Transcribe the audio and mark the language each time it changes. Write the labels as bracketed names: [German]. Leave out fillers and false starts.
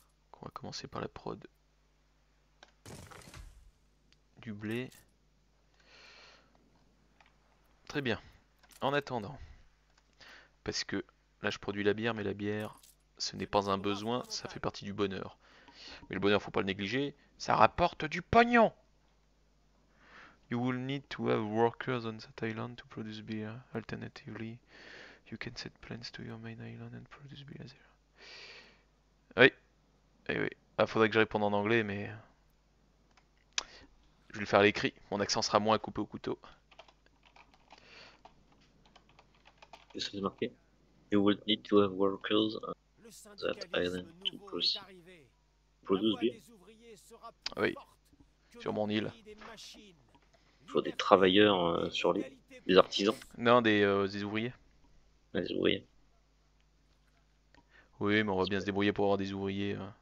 [French] Donc, on va commencer par la prod du blé. Très bien. En attendant, parce que là je produis la bière, mais la bière ce n'est pas un besoin, ça fait partie du bonheur. Mais le bonheur, faut pas le négliger, ça rapporte du pognon. [English] You will need to have workers on that island to produce beer. Alternatively, you can set plants to your main island and produce beer there. [French] Oui, oui, oui. Ah, faudrait que je réponde en anglais, mais je vais le faire à l'écrit. Mon accent sera moins coupé au couteau. Qu'est-ce que c'est marqué? [English] You will need to have workers on that island to produce beer. [French] Oui, sur mon île. Il faut des travailleurs sur l'île, des artisans, Non, des ouvriers. des ouvriers. Oui, mais on va bien se débrouiller pour avoir des ouvriers.